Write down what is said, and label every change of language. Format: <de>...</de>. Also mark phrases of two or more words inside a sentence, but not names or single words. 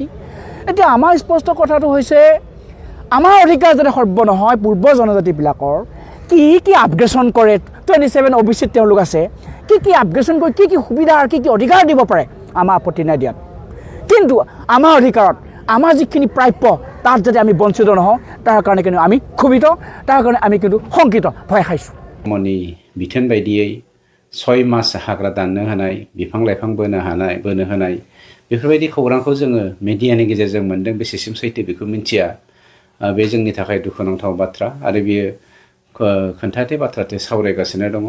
<as>এতিয়া আমাৰ স্পষ্ট কথাটো হৈছে, আমাৰ অধিকাৰ যাতে সৰ্ব নহয়, পূৰ্ব জনজাতিবিলাকৰ কি আপগ্ৰেশ্যন কৰে, 27 OBCত তেওঁলোক আছে, কি আপগ্ৰেশ্যন কৰি কি সুবিধা আৰু কি অধিকাৰ দিব পাৰে, আমাৰ আপত্তি নাই দিয়াত। কিন্তু আমাৰ অধিকাৰত, আমাৰ যিখিনি প্ৰাপ্য, তাত যাতে আমি বঞ্চিত নহওঁ, তাৰ কাৰণে কিন্তু আমি ক্ষোভিত, তাৰ কাৰণে আমি কিন্তু শংকিত, ভয় খাইছোঁ।</as> <brx>मनि बिथोन बायदियै 6 मास हाग्रा दाननो होनाय, बिफां लाइफां बोनो होनाय बेफोरबायदि खौरांखौ जोङो मिडियानि गेजेरजों मोन्दों। बेसेसिम सैथो बेखौ मिन्थिया, बे जोंनि थाखाय दुखुनांथाव बाथ्रा, आरो बेयो खोन्थाथे बाथ्राथे सावरायगासिनो दङ।</brx>